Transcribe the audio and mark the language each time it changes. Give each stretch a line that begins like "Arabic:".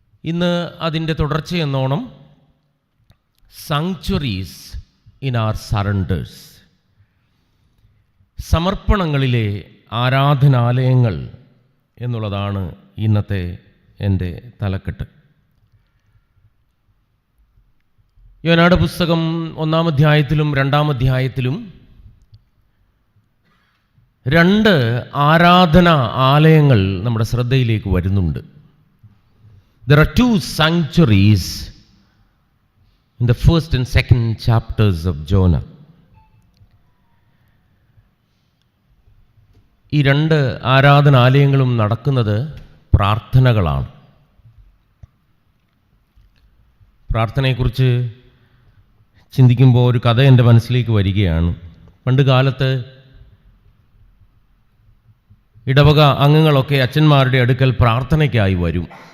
Malayalam: ഇന്ന് അതിൻ്റെ തുടർച്ചയെന്നോണം
English: sanctuaries in our surrenders,
Malayalam: സമർപ്പണങ്ങളിലെ ആരാധനാലയങ്ങൾ എന്നുള്ളതാണ് ഇന്നത്തെ എൻ്റെ തലക്കെട്ട്. യോനായുടെ പുസ്തകം 1-ാം അധ്യായത്തിലും 2-ാം അധ്യായത്തിലും 2 ആരാധന ആലയങ്ങൾ നമ്മുടെ ശ്രദ്ധയിലേക്ക് വരുന്നുണ്ട്.
English: There are 2 sanctuaries in the 1st and 2nd chapters of Jonah.
Malayalam: ഈ 2 ആരാധനാലയങ്ങളും നടക്കുന്നത് പ്രാർത്ഥനകളാണ്. പ്രാർത്ഥനയെക്കുറിച്ച് ചിന്തിക്കുമ്പോൾ ഒരു കഥ എൻ്റെ മനസ്സിലേക്ക് വരികയാണ്. പണ്ട് കാലത്ത് ഇടവക അംഗങ്ങളൊക്കെ അച്ഛന്മാരുടെ അടുക്കൽ പ്രാർത്ഥനയ്ക്കായി വരും.